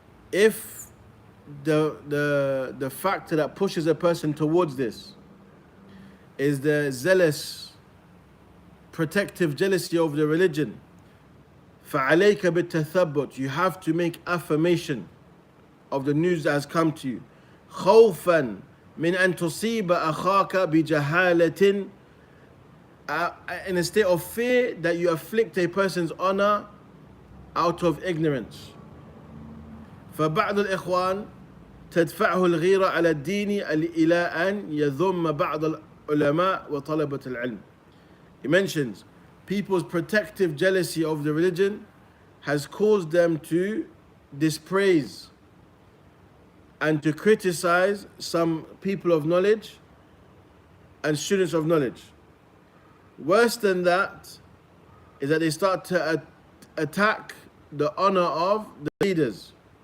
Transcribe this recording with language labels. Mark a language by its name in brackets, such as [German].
[English] If the factor that pushes a person towards this is the zealous, protective jealousy of the religion, [Arabic] فعليك بالتثبت. [English] You have to make affirmation of the news that has come to you. [Arabic] خوفا من أن تصيب أخاك بجهالة. [English] In a state of fear that you afflict a person's honor out of ignorance. [Arabic] فبعض الإخوان تدفعه الغيرة على الدين إلى أن يذم بعض العلماء وطلبة العلم. [English] He mentions people's protective jealousy of the religion has caused them to dispraise and to criticize some people of knowledge and students of knowledge. Worse than that is that they start to attack the honor of the leaders.